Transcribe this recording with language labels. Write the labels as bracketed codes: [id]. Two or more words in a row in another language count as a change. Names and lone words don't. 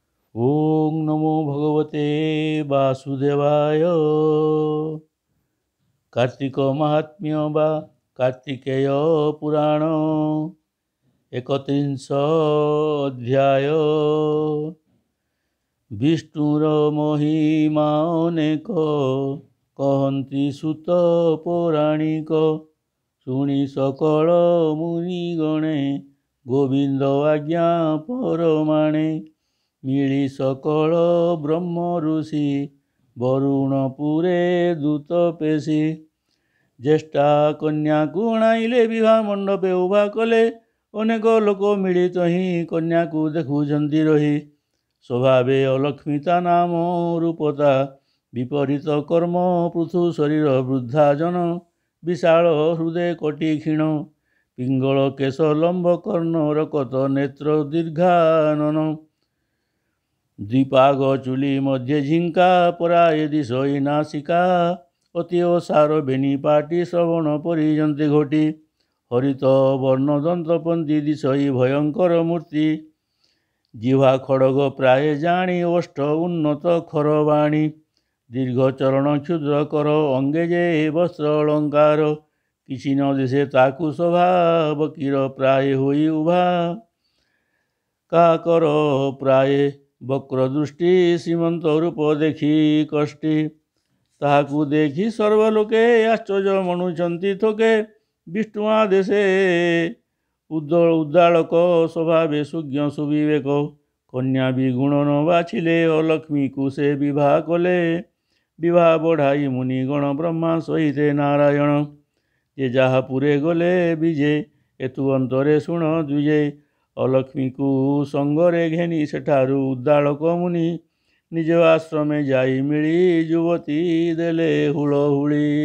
[sa] ओं नमो भगवते वासुदेवाय। [or] କାର୍ତିକ ମହାତ୍ମ୍ୟ ବା କାର୍ତିକେୟ ପୁରାଣ 31 ଅଧ୍ୟାୟ। ବିଷ୍ଣୁର ମହିମା ଅନେକ କହନ୍ତି ସୁତ ପୌରାଣିକ। ଶୁଣି ସକଳ ମୁନିଗଣେ ଗୋବିନ୍ଦ ଆଜ୍ଞା ପରମାଣେ। ମିଳି ସକଳ ବ୍ରହ୍ମ ଋଷି ବରୁଣପୁରେ ଦୂତ ପେଶି। ଜ୍ୟେଷ୍ଠା କନ୍ୟା କୁ ଅଣାଇଲେ ବିବାହ ମଣ୍ଡପେ ଉଭା କଲେ। ଅନେକ ଲୋକ ମିଳିତ ହି କନ୍ୟା କୁ ଦେଖୁଛନ୍ତି ରହି। ସ୍ୱଭାବେ ଅଲକ୍ଷ୍ମିତା ନାମ ରୂପତା ବିପରୀତ କର୍ମ ପୃଥୁ ଶରୀର ବୃଦ୍ଧା ଜନ। ବିଶାଳ ହୃଦୟ କଟି କ୍ଷୀଣ ପିଙ୍ଗଳ କେଶ ଲମ୍ବ କର୍ଣ୍ଣ ରକତ ନେତ୍ର ଦୀର୍ଘାନନ। ଦ୍ୱିପାଗ ଚୁଲି ମଧ୍ୟ ଝିଙ୍କା ପରାୟ ଦିଶଇ ନାସିକା। ଅତି ଓସାର ବେଣୀ ପାଟି ଶ୍ରବଣ ପରିଯନ୍ତେ ଘଟି। ହରିତ ବର୍ଣ୍ଣ ଦନ୍ତପନ୍ତି ଦିଶଇ ଭୟଙ୍କର ମୂର୍ତ୍ତି। ଜିହ୍ୱା ଖଡ଼ଗ ପ୍ରାୟ ଜାଣି ଓଷ୍ଠ ଉନ୍ନତ ଖରବାଣୀ। ଦୀର୍ଘ ଚରଣ କ୍ଷୁଦ୍ର କର ଅଙ୍ଗେ ଯେ ବସ୍ତ୍ର ଅଳଙ୍କାର। କିଛି ନ ଦିଶେ ତାକୁ ଶୋଭା ବକର ପ୍ରାୟ ହୋଇ ଉଭା। କାକର ପ୍ରାୟ ବକ୍ର ଦୃଷ୍ଟି ଶ୍ରୀମନ୍ତ ରୂପ ଦେଖି କଷ୍ଟି। ତାହାକୁ ଦେଖି ସର୍ବଲୋକେ ଆଶ୍ଚର୍ଯ୍ୟ ମଣୁଛନ୍ତି ଥୋକେ। ବିଷ୍ଣୁ ଆଦେଶେ ଉଦ୍ଦାଳକ ସ୍ୱଭାବେ ସୁଜ୍ଞ ସୁବିବେକ। କନ୍ୟା ଭି ଗୁଣ ନ ବାଛିଲେ ଅଲକ୍ଷ୍ମୀ କୁ ସେ ବିବାହ କଲେ। ବିବାହ ବଢ଼ାଇ ମୁନିଗଣ ବ୍ରହ୍ମା ସହିତେ ନାରାୟଣ। ଯେ ଯାହା ପୁରେ ଗଲେ ବିଜେ ଏତୁ ଅନ୍ତରେ ଶୁଣ ଦ୍ୱିଜେ। ଅଲକ୍ଷ୍ମୀ କୁ ସଙ୍ଗରେ ଘେନି ସେଠାରୁ ଉଦ୍ଦାଳକ ମୁନି। ନିଜ ଆଶ୍ରମେ ଯାଇ ମିଳି ଯୁବତୀ ଦେଲେ ହୁଳହୁଳି।